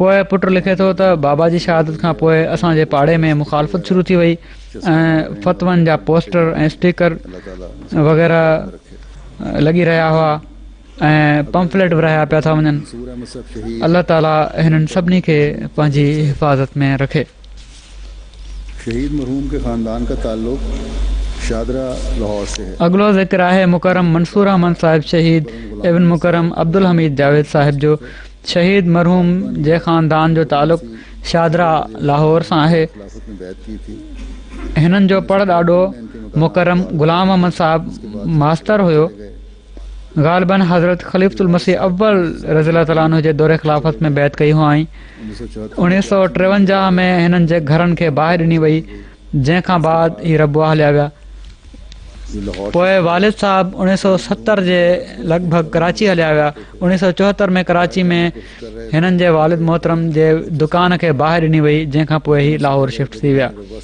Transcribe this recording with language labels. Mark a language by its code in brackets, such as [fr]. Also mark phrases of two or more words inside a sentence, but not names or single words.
[sd] पोइ पुटु लिखे थो त बाबा जी शहादत खां पोइ असांजे पाड़े में मुखालफ़त शुरू थी वई ऐं फ़तवनि जा पोस्टर ऐं स्टिकर वग़ैरह लॻी रहिया हुआ ऐं पंफलेट विराया पिया था वञनि। सूरह मुसहफ़ शहीद अल्लाह ताला हिननि सभिनी खे पंहिंजी हिफ़ाज़त में रखे। [ur] شہید مرحوم کے خاندان کا تعلق شادرہ لاہور سے ہے. [sd] अॻिलो ज़िक्र आहे मुकरम मंसूर अहमद साहिब शहीद इब्न मुकरम अब्दुल हमीद जावेद साहिब जो। शहीद मरहूम जे ख़ानदान जो ताल्लुक़ शादरा लाहौर सां आहे। [ur] خلافت میں بیعت کی تھی. [sd] हिननि जो पढ़ ॾाढो मुकरम गुलाम अहमद साहिब मास्तर हुयो। ग़ालिबन हज़रत ख़लीफ़ुल मसीह अव्वल [ar] رضي الله تعالى عنه [sd] जे दौरे ख़िलाफ़त में बैत कई हुआईं। 1953 में हिननि जे घरनि खे ॿाहि ॾिनी वई, जंहिंखां बाद ही रबुआ हलिया विया। पोइ वालिद साहब 1970 जे लॻभॻि कराची हलिया विया। 1974 में कराची में हिननि जे वालिद मोहतरम जे दुकान खे ॿाहि ॾिनी वई, जंहिंखां पोइ ही लाहौर शिफ्ट थी विया।